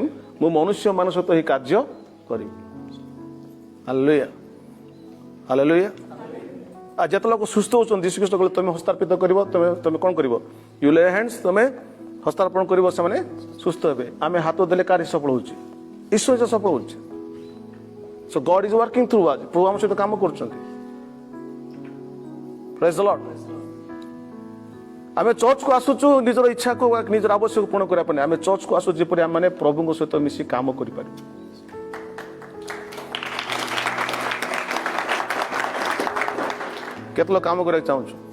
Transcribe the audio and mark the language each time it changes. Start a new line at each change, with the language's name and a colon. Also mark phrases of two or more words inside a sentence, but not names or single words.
Odia: ମୁଁ ମନୁଷ୍ୟ ମାନଙ୍କ ସହିତ ଏହି କାର୍ଯ୍ୟ କରିବି। ହାଲେଲୁୟା, ହାଲେଲୁୟା। ଆଉ ଯେତେ ଲୋକ ସୁସ୍ଥ ହଉଛନ୍ତି ଯୀଶୁଖ୍ରୀଷ୍ଟ କହିଲେ ତମେ ହସ୍ତାର୍ପିତ କରିବ। ତମେ କ'ଣ କରିବ?
English: you lay hands,
Odia: ତମେ ହସ୍ତାର୍ପଣ କରିବ, ସେମାନେ ସୁସ୍ଥ ହେବେ। ଆମେ ହାତ ଦେଲେ କାହାର ସଫଳ ହଉଛି? ଈଶ୍ୱର ସଫଳ ହଉଛି।
English: So God is working through us.
Odia: ପ୍ରଭୁ ଆମ ସହିତ କାମ କରୁଛନ୍ତି।
English: Praise the Lord.
Odia: ଆମେ ଚର୍ଚ୍ଚକୁ ଆସୁଛୁ ନିଜର ଇଚ୍ଛାକୁ ନିଜର ଆବଶ୍ୟକ ପୂରଣ କରିବା ପାଇଁ। ଆମେ ଚର୍ଚ୍ଚକୁ ଆସୁ ଯେପରି ଆମେ ପ୍ରଭୁଙ୍କ ସହିତ ମିଶି କାମ କରିପାରିବୁ। କେତେ ଲୋକ କାମ କରିବାକୁ ଚାହୁଁଛୁ?